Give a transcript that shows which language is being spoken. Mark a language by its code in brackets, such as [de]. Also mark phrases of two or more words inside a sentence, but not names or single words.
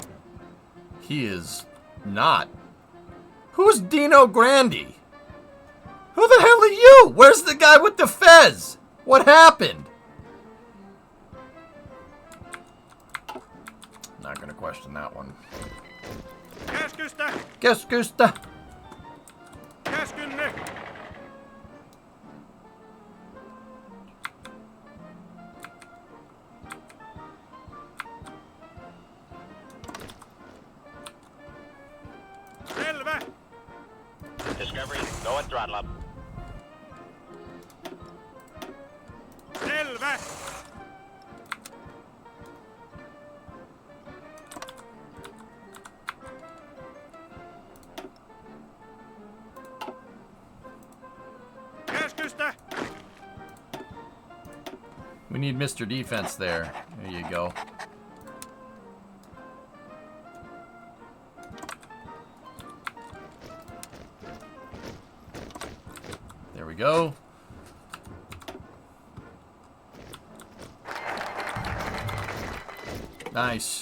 [en] He is not. Who's Dino Grandi? Who the hell are you? Where's the guy with the fez? What happened? Not gonna question that one. [fi] Keskusta! Keskusta! Käskynne! Selvä! [en] Discovery, go and throttle up. [fi] Selvä! Keskusta! [en] We need Mr. Defense there. There you go. There we go. Nice.